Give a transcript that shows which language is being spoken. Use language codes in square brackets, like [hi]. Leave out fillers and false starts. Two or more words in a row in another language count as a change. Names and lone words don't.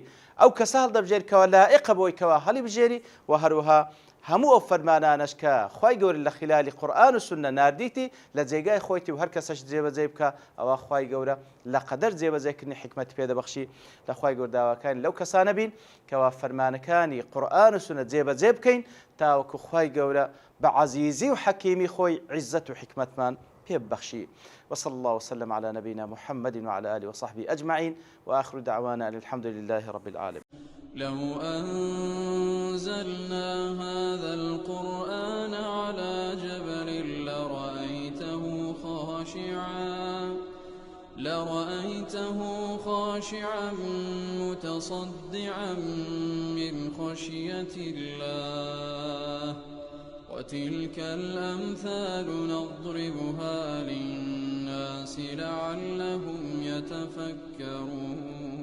[ckb] ئەو کەسە هەڵدەبژێری کەوا لائقە بۆی کەوا هەڵی بژێری و هەروەها هەموو ئەو فەرمانانەش کە خوای گەورە لە خلالی قورئان و سونە ناردیتی لە جێگای خۆیتی و هەر کەسەش جێبەجێ بکە ئەوە خوای گەورە لە قەدەر جێبەجێکردنی حکمەتی پێدەبەخشی لە خوای گەورە داواکانی لەو کەسانە بین کەوا فەرمانەکانی قورئان و سونە جێبەجێ بکەین تاوەکو خوای گەورە بە عەزیزی و حەکیمی خۆی عیزەت و حکمەتمان پێبەخشی. [ar] وصلى الله وسلم على نبينا محمد وعلى آله وصحبه أجمعين وآخر دعوانا أن الحمد لله رب العالمين. لو أنزلنا هذا القرآن على جبل لرأيته خاشعا متصدعا من خشية الله وتلك الأمثال نضربها للناس لعلهم يتفكرون